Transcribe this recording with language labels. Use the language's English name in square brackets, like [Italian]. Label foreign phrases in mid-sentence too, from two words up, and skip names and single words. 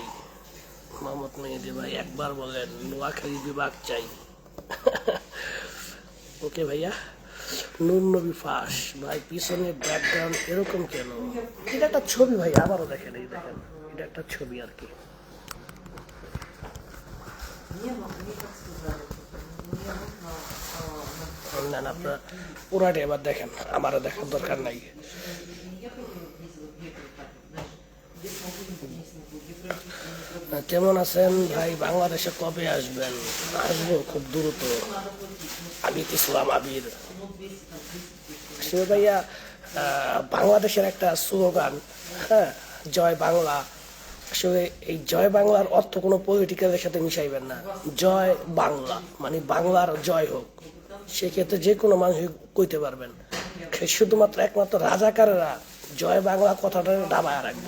[Bangla] মোহাম্মদ মেহেদি ভাই একবার বলেন নোয়াখালী বিভাগ চাই। ওকে ভাইয়া। নূর নবী ফাঁস ভাই, পিছনে ব্যাকগ্রাউন্ড এরকম কেন? এটা একটা ছবি ভাই, আবারও দেখেন, এই দেখেন, এটা একটা ছবি আর কি। [Russian] Мне, мне как сказали, мне нужно [Bangla] না না, আপনার পুরাটা এবার দেখেন, আমারও দেখার দরকার নাই। [Russian] не ехать ездила, где прилетать, знаешь, где смогу, не смогу, где пройти, не [Bangla] কেমন আছেন ভাই? বাংলাদেশে কবে আসবেন? আসবো খুব দ্রুত। [Russian] надо платить, [Bangla] আবির ইসলাম আবির। [Russian] ну 200, там 200. [Bangla] আসলে ভাইয়া, বাংলাদেশের একটা স্লোগান, হ্যাঁ, জয় বাংলা। আসলে এই জয় বাংলার অর্থ কোনো পলিটিক্যালের সাথে মিশাইবেন না। জয় বাংলা মানে বাংলার জয় হোক, সেক্ষেত্রে যে কোনো মানুষ কইতে পারবেন। শুধুমাত্র একমাত্র রাজাকারেরা জয় বাংলা কথাটা দাবায় রাখবো।